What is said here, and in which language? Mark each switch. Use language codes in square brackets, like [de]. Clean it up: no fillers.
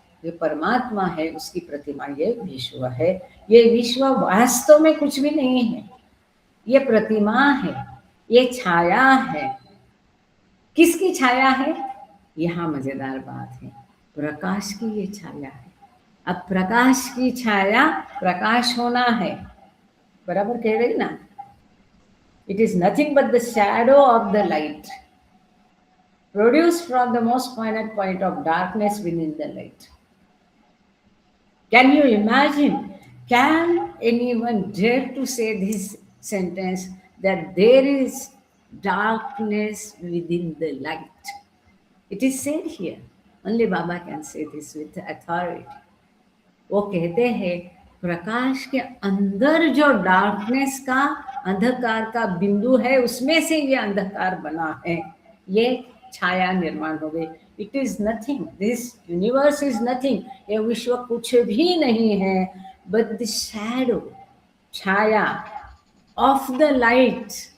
[hi] जो परमात्मा है उसकी प्रतिमा ये विश्व है। ये विश्व वास्तव में कुछ भी नहीं है, ये प्रतिमा है, ये छाया है। किसकी छाया है? यहाँ मजेदार बात है, प्रकाश की ये छाया है। अब प्रकाश की छाया प्रकाश होना है, बराबर कह रही ना? [en] It is nothing but the shadow of the light produced from the most finite point of darkness within the light. Can you imagine? Can anyone dare to say this sentence that there is darkness within the light? It is said here. Only Baba can say this with authority. [hi] वो कहते हैं प्रकाश के अंदर जो darkness का, अंधकार का बिंदु है, उसमें से ये अंधकार बना है, ये छाया निर्माण हो गई। [en] it is nothing, this universe is nothing, [hi] ये विश्व कुछ भी नहीं है, [en] But the shadow, छाया of the light.